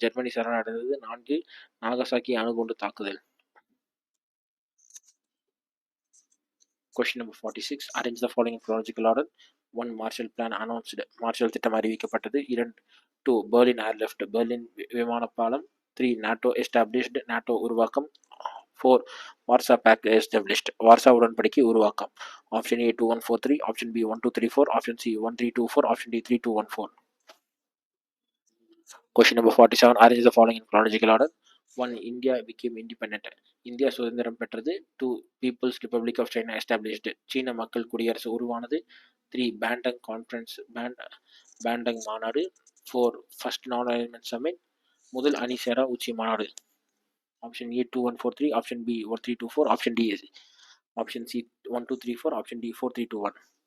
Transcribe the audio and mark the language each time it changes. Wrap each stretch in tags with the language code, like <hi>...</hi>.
<ta>Germany சரணடைந்தது, 4. Nagasaki அணுகுண்டு தாக்குதல்.</ta> <en>Question number 46. Arrange the following in chronological order: 1. Marshall Plan announced,</en> <ta>marshal திட்டம் அறிவிக்கப்பட்டது,</ta> <en>2.</en> <ta>Berlin airlift, Berlin விமான பாலம், 3.</ta> <en>NATO established,</en> <ta>NATO உருவாக்கம்,</ta> <en>4. Warsaw pact established,</en> <ta>வார்சா உடன்படிக்கை உருவாக்கம். Option A 2143, option B 1234, option C 1324, option D 3214.</ta> <en>Question number 47. Arrange the following in chronological order: 1. India became independent,</en> <ta>India சுதந்திரம் பெற்றது,</ta> <en>2. People's Republic of China established,</en> <ta>சீன மக்கள் குடியரசு உருவானது,</ta> <en>3.</en> <ta>பேண்டங் conference, பேண்டங் மாநாடு, 4.</ta> <en>first non alignment summit,</en> <ta>முதல் அணிசேரா உச்சி மாநாடு. Option A 2143, option B 1324, option D option C 1234, option D 4321.</ta>